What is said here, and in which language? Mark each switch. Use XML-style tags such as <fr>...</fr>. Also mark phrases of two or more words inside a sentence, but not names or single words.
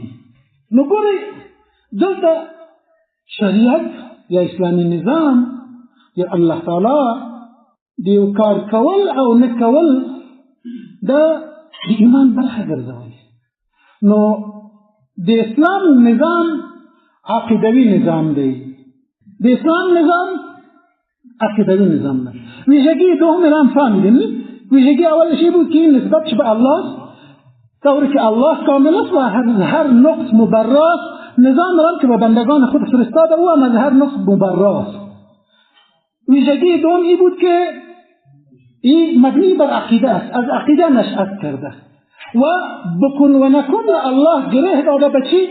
<ps>نو ګورئ دلته شریعت یا اسلامي نظام یا الله تعالی د یو کار کول او نه کول دا د ایمان برخه ګرځولې. نو د اسلام نظام عقیدوي نظام دی، د اسلام نظام عقیدوي نظام دی.</ps> <fa>ویژگی دوم الان فهمیدیم، ویژگی اول شی بود که این نسبت به الله طوری که الله کامل است و هر نقص مبراست. نظام را که به بندگان خود فرستاده او هم از هر نقص مبراست. ویژگی دوم ای بود که این مبنی بر عقیده است، از عقیده نشأت کرده و بکن و نکن را الله گره داده به چی؟</fa>